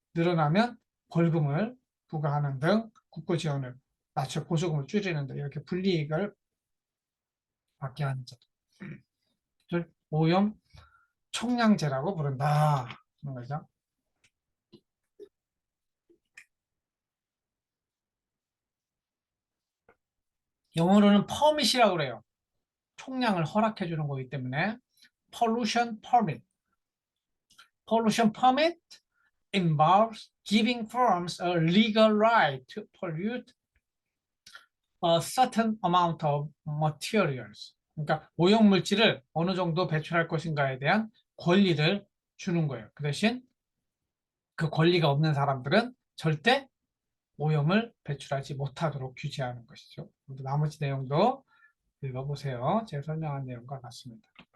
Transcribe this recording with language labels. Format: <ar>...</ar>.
<ko>늘어나면 벌금을 부과하는 등 국고 지원을 낮춰 보조금을 줄이는 등 이렇게 불이익을 받게 하는 제도를 오염 총량제라고 부른다. 그런 거죠. 영어로는 permit이라고 그래요. 총량을 허락해 주는 거기 때문에 pollution permit.</ko> <en>Pollution permit involves giving firms a legal right to pollute a certain amount of materials.</en> <ko>그러니까 오염 물질을 어느 정도 배출할 것인가에 대한 권리를 주는 거예요. 그 대신 그 권리가 없는 사람들은 절대 오염을 배출하지 못하도록 규제하는 것이죠. 나머지 내용도 읽어보세요. 제가 설명한 내용과 같습니다.</ko>